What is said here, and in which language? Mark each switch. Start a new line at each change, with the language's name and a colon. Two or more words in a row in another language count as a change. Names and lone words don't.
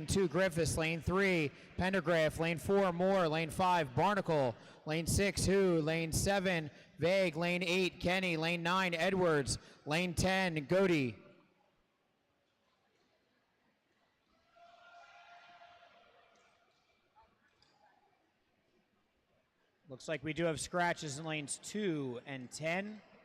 English: 2, Griffiths, lane 3, Pendergraph, lane 4, Moore, lane 5, Barnacle, lane 6, Who, lane 7, Vague, lane 8, Kenny, lane 9, Edwards, lane 10, Godey. Looks like we do have scratches in lanes 2 and 10.